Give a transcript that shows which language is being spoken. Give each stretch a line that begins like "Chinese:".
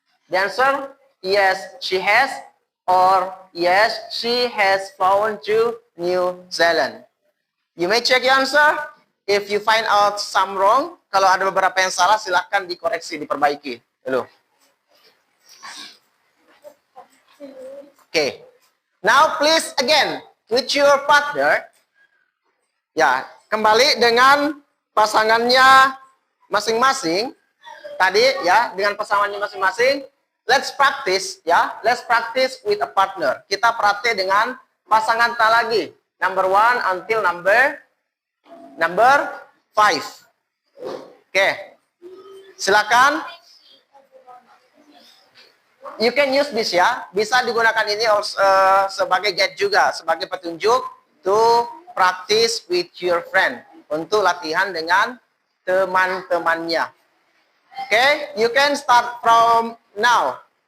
English: The answer, yes, she has, or yes, she has flown to New Zealand. You may check your answer. If you find out some wrong,
Indonesian: kalau ada beberapa yang salah, silahkan dikoreksi, diperbaiki.
English: Hello. Okay. Now please again with your partner.
Indonesian: Ya, kembali dengan pasangannya masing-masing. Tadi ya, dengan pasangannya masing-masing.
English: Let's practice ya. Let's practice with a partner.
Indonesian: Kita praktek dengan pasangan tak lagi.
English: Number 1 until number 5. Oke. Silakan. You can use this ya.
Indonesian: Bisa digunakan ini sebagai guide juga, sebagai petunjuk
English: to practice with your friend,
Indonesian: untuk latihan dengan teman-temannya.
English: Okay, you can start from now.